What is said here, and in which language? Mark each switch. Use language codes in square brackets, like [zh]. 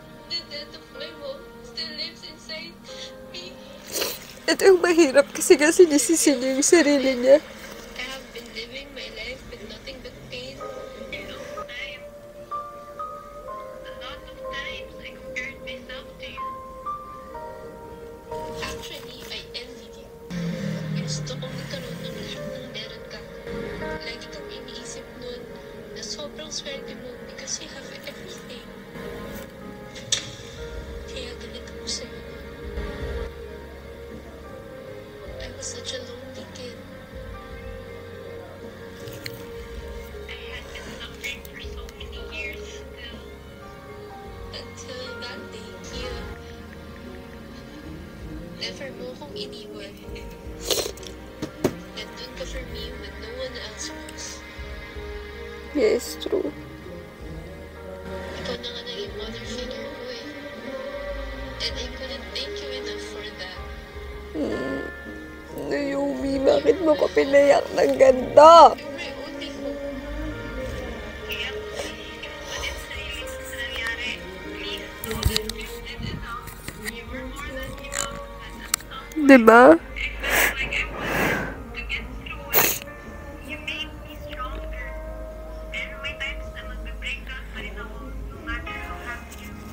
[en] The death of my mom still lives inside me. [tl] Ito yung mahirap kasi sinisisi niya yung sarili niya. [en] I have been living my life with nothing but pain. A lot of times I compared myself to you. Actually, I envied you. [tl] Gusto kong ikaroon ng lahat ng meron ka. Lagi kong iniisip nun na sobrang swerte mo [en] because you have everything. [tl] Kaya galit ako sa'yo. [en] I was such a lonely kid. I had been suffering for so many years still. Until that day, Kia. Never [tl] mo akong iniwan. Nandun ka [en] for me when no one else was. Yes, true. [tl] Ikaw na nga naging mother figure ko eh. [en] And I couldn't thank you enough for that. [tl] Naomi, bakit mo ko pinayak ng ganda? [en] You're my only hope. [tl] Kaya inuulit sa iyo sa nangyari. [en] Please know that you did enough. You were more than enough. And at some [tl] Diba? [en] I felt like I wanted to get through it. You made me stronger. [tl] Pero may times na magbe-breakdown pa rin ako, [en] no matter how happy you.